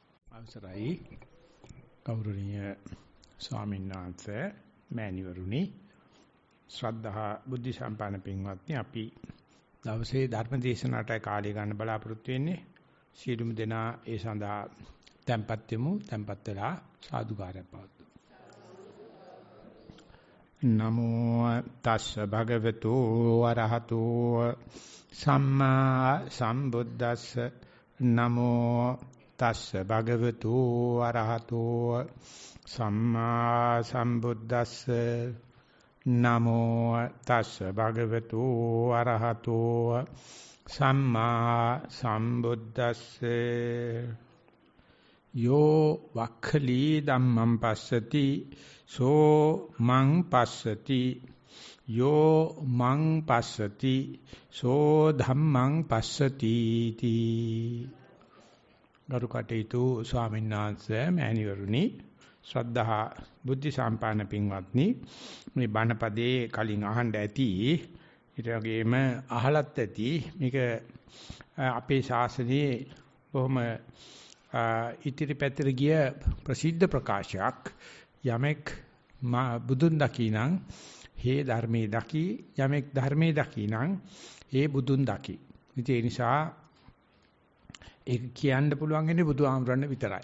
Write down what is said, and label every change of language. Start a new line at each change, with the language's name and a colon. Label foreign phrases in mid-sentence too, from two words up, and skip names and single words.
Sinhala: අවසරයි ගෞරවනීය ස්වාමීන් වහන්සේ මෑණිවරුනි ශ්‍රද්ධා බුද්ධ සම්පන්න පින්වත්නි අපි දවසේ ධර්ම දේශනාවට කාලය ගන්න බලාපොරොත්තු වෙන්නේ සියලුම දෙනා ඒ සඳහා tempත් වෙමු tempත් වෙලා සාදුකාරය පවතුමු
Pali: නමෝ තස්ස භගවතු වරහතෝ සම්මා සම්බුද්දස්ස නමෝ තස්ස භගවතු අරහතෝ සම්මා සම්බුද්දස්ස නමෝ තස්ස භගවතු අරහතෝ සම්මා සම්බුද්දස්ස යෝ වක්ඛලී ධම්මං පස්සති සෝ මං පස්සති යෝ මං පස්සති සෝ ධම්මං පස්සති තී ගරු
Sinhala: කටයුතු ස්වාමීන් වහන්සේ මෑණිවරුනි ශ්‍රද්ධා බුද්ධ සම්පන්න පින්වත්නි මේ බණපදේ කලින් අහන්න ඇති ඊට වගේම අහලත් ඇති මේක අපේ ශාසනයේ බොහොම ඉතිරි පැතිර ගිය ප්‍රසිද්ධ ප්‍රකාශයක්
Pali: යමෙක් බුදුන් දකිනං හේ ධර්මයේ දකි යමෙක් ධර්මයේ දකිනං හේ බුදුන් දකි
Sinhala: ඉතින් ඒ නිසා ඒක කියන්න පුළුවන් ඉන්නේ බුදුහාමුදුරන් විතරයි.